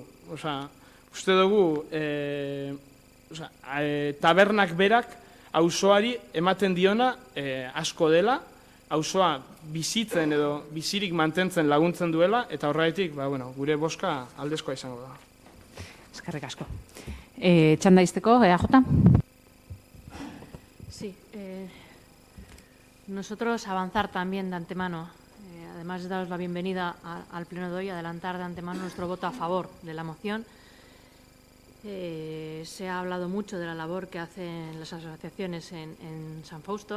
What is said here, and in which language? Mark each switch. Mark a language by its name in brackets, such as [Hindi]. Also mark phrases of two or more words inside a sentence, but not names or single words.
[Basque] Uste dugu tabernak berak auzoari ematen diona asko dela auzoa bizitzen edo bizirik mantentzen laguntzen duela, eta horregatik gure boska aldezkoa izango da. Eskerrik asko. Txanda izteko, EAJ? [Spanish] Sí. Nosotros avanzar también de antemano, además de daros la bienvenida al pleno de hoy, adelantar de antemano nuestro voto a favor de la moción. Se ha hablado mucho de la labor que hacen las asociaciones en San Fausto.